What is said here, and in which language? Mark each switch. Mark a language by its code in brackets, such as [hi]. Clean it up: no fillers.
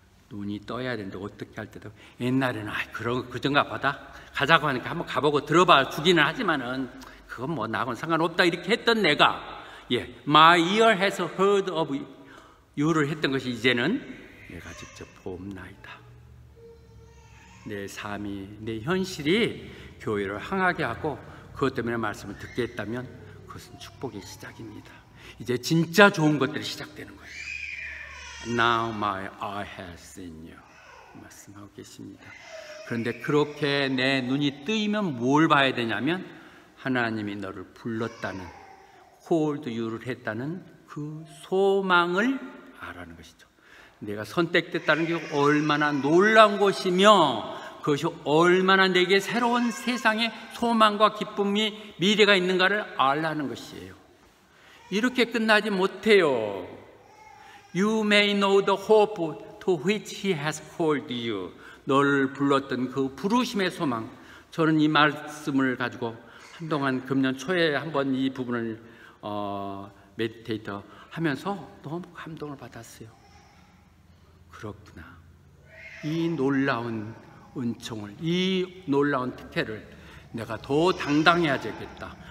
[ko] 눈이 떠야 되는데 어떻게 할 때도 옛날에는 그런가 보다 가자고 하니까 한번 가보고 들어봐 주기는 하지만은 그건 뭐 나하고는 상관없다 이렇게 했던 내가 [en] My ear has heard of you [ko] 를 했던 것이 이제는 내가 직접 보옵나이다. 내 삶이, 내 현실이 교회를 향하게 하고 그것 때문에 말씀을 듣게 했다면 그것은 축복의 시작입니다. 이제 진짜 좋은 것들이 시작되는 거예요. [en] Now my eye has seen you [ko] 말씀하고 계십니다. 그런데 그렇게 내 눈이 뜨이면 뭘 봐야 되냐면 하나님이 너를 불렀다는, [en] called you [ko] 를 했다는 그 소망을 알아는 것이죠. 내가 선택됐다는 게 얼마나 놀라운 것이며 그것이 얼마나 내게 새로운 세상의 소망과 기쁨이 미래가 있는가를 알라는 것이에요. 이렇게 끝나지 못해요. [en] You may know the hope to which he has called you. [ko] 너를 불렀던 그 부르심의 소망. 저는 이 말씀을 가지고 한동안 금년 초에 한번 이 부분을 메디테이터 하면서 너무 감동을 받았어요. 그렇구나. 이 놀라운 은총을, 이 놀라운 특혜를 내가 더 당당해야 되겠다.